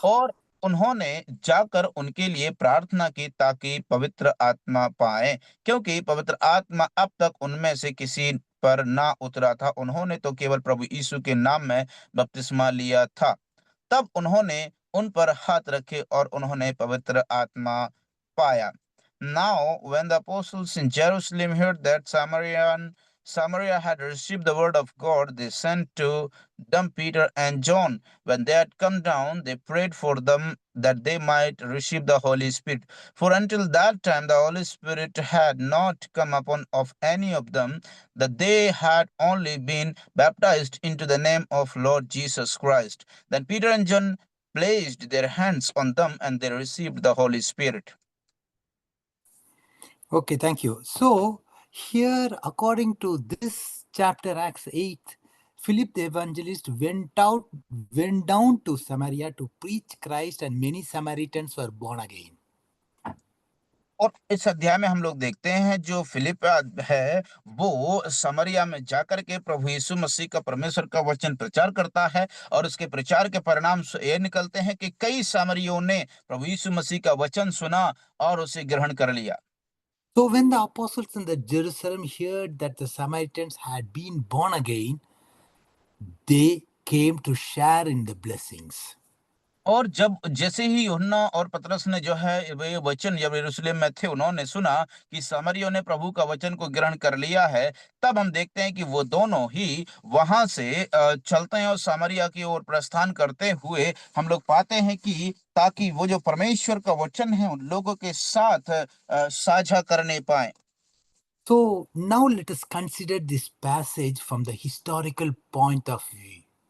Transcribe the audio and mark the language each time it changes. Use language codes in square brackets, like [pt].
[hi] और उन्होंने जाकर उनके लिए प्रार्थना की ताकि पवित्र आत्मा पाए, क्योंकि पवित्र आत्मा अब तक उनमें से किसी पर ना उतरा था। उन्होंने तो केवल प्रभु यीशु के नाम में बपतिस्मा लिया था। तब उन्होंने उन पर हाथ रखे और उन्होंने पवित्र आत्मा पाया। [en] Now, when the apostles in Jerusalem heard that Samaria had received the word of God, they sent to them Peter and John. When they had come down, they prayed for them that they might receive the Holy Spirit. For until that time, the Holy Spirit had not come upon of any of them, that they had only been baptized into the name of Lord Jesus Christ. Then Peter and John placed their hands on them, and they received the Holy Spirit. Okay, thank you. So here, according to this chapter, Acts 8, Philip the evangelist went down to Samaria to preach Christ, and many Samaritans were born again. [hi] और इस अध्याय में हम लोग देखते हैं जो Philip है वो समरिया में जाकर के प्रभु यीशु मसीह का परमेश्वर का वचन प्रचार करता है और उसके प्रचार के परिणाम ये निकलते हैं कि कई सामरियों ने प्रभु यीशु मसीह का वचन सुना और उसे ग्रहण कर लिया। [en] So when the apostles in the Jerusalem heard that the Samaritans had been born again, they came to share in the blessings. [hi] और जब जैसे ही यूहन्ना और पतरस ने जो है वे वचन जब यरूशलेम में थे उन्होंने सुना कि सामरियों ने प्रभु का वचन को ग्रहण कर लिया है, तब हम देखते हैं कि वो दोनों ही वहां से चलते हैं और सामरिया की ओर प्रस्थान करते हुए हम लोग पाते हैं कि ताकि वो जो परमेश्वर का वचन है उन लोगों के साथ साझा करने पाए। [en] So now let us consider this passage from the historical point of view.